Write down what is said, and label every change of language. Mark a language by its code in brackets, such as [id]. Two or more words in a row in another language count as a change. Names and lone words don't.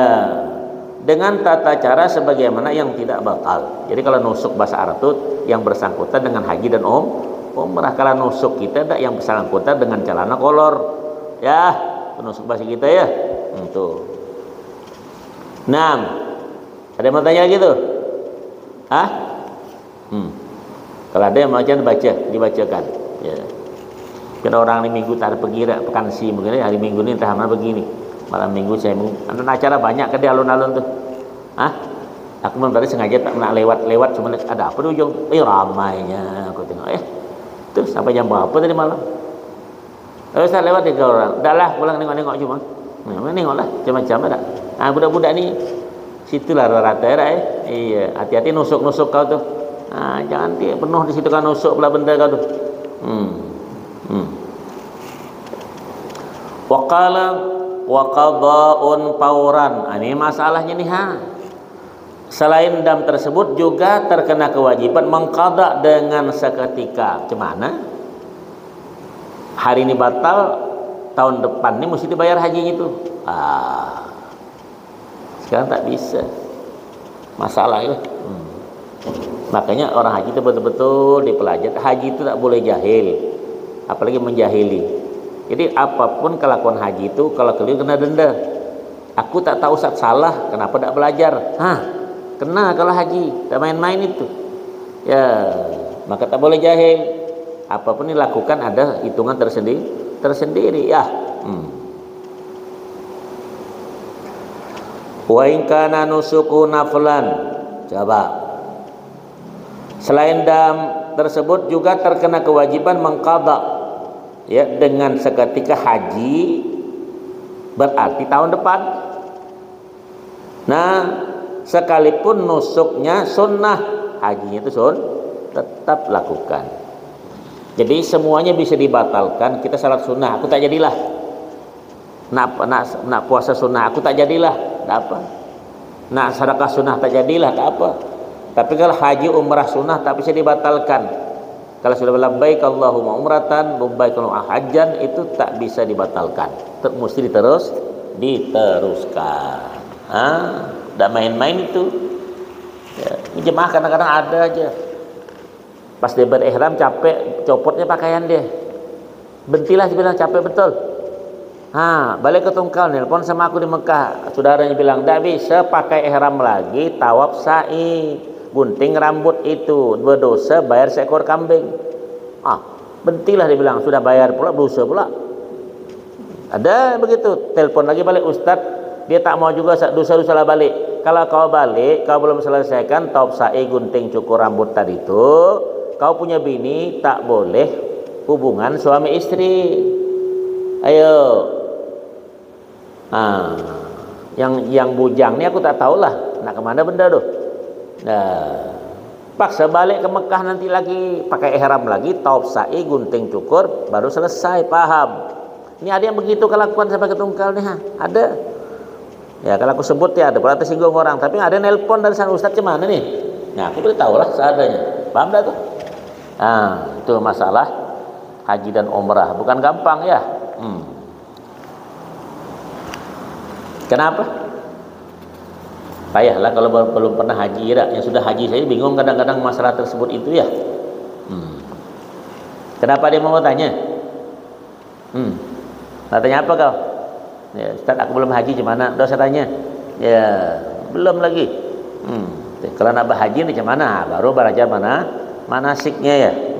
[ms] Dengan tata cara sebagaimana yang tidak batal. Jadi kalau nusuk bahasa Arab tu yang bersangkutan dengan haji dan umrah. Kalau nusuk kita tak yang bersangkutan dengan celana kolor. Ya, nusuk bahasa kita ya. Tuh. 6. Ada yang mau tanya lagi tu? Kalau ada yang macam dibacakan. Ya. Kena orang ni minggu tak ada pergi pekan si mungkin hari minggu ni entah mana begini. Malam minggu saya ada acara banyak ke di alun-alun tu. Aku memang tadi sengaja tak nak lewat cuma ada apa di ujung. Ramainya aku tengok. Tu sampai jam berapa tadi malam? Saya lewat 3 orang. Dah lah pulang nengok-nengok cuma. Nengoklah macam-macam ada. Budak-budak ni situlah rata-rata iya, hati-hati nusuk-nusuk kau tu. Jangan dia penuh di situ kan nusuk pula benda kau tu. [ar] وقال وقضاء فورا. [ms] Ini masalahnya nih Selain dam tersebut juga terkena kewajiban mengqada dengan seketika. Macam mana? Hari ini batal, tahun depan ni mesti dibayar hajinya itu. Sekarang tak bisa. Masalah itu. Makanya orang haji itu betul-betul dipelajari. Haji itu tak boleh jahil, apalagi menjahili. Jadi apapun kelakuan haji itu kalau keliru kena denda. Aku tak tahu Ustaz salah, kenapa tak belajar? Kena kalau haji, tak main-main itu. Ya, maka tak boleh jahil. Apapun dilakukan ada hitungan tersendiri ya. [ar] وإن كان نسكه نفلا. [ms] Coba. Selain dam tersebut juga terkena kewajiban mengqada ya dengan seketika haji berarti tahun depan. sekalipun nusuknya sunnah, hajinya itu tetap lakukan. Jadi semuanya bisa dibatalkan. Kita salat sunnah, aku tak jadilah. Nak puasa sunnah, aku tak jadilah, tak apa. Nak sedekah sunnah, tak jadilah, tak apa. Tapi kalau haji umrah sunnah tak bisa dibatalkan. Kalau sudah [ar] لبيك اللهم عمرة، لبيك اللهم حجا, [ms] itu tak bisa dibatalkan. Mesti diteruskan. Tak main-main itu. Ya, jemaah kadang-kadang ada aja. Pas dia berihram capek, copotnya pakaian dia. Bentilah dia bilang capek betul. Balik ke Tungkal, nelpon sama aku di Mekah. Saudaranya bilang, tak bisa pakai ihram lagi, tawaf sa'i, gunting rambut itu, berdosa bayar seekor kambing. Bentilah dia bilang, sudah bayar pula, dosa pula. Ada begitu, telepon lagi balik Ustaz, dia tak mau juga dosa-dosa lah balik. Kalau kau balik, kau belum selesaikan tawaf sa'i, gunting cukur rambut tadi itu, kau punya bini tak boleh hubungan suami istri. Ayo. Yang bujang ni aku tak tahulah nak ke mana benda tu. Paksa balik ke Mekah nanti lagi pakai ihram lagi, tawaf sa'i, gunting cukur, baru selesai, paham. Ini ada yang begitu kelakuan sampai ke Tungkal ni, ada. Ya kalau aku sebut ya ada, pernah tersinggung orang, tapi ada nelpon dari sana, Ustaz gimana nih? Nah, aku beritahu lah seadanya. Paham dah tu? Itu masalah haji dan umrah, bukan gampang ya. Kenapa? Payahlah kalau belum pernah haji ya. Yang sudah haji saya bingung kadang-kadang masalah tersebut itu ya. Kenapa dia mau tanya? Nak tanya apa kau? Ya, Ustaz aku belum haji gimana? Dah saya tanya. Ya, belum lagi. Kalau nak berhaji ni macam mana? Baru belajar manasiknya ya.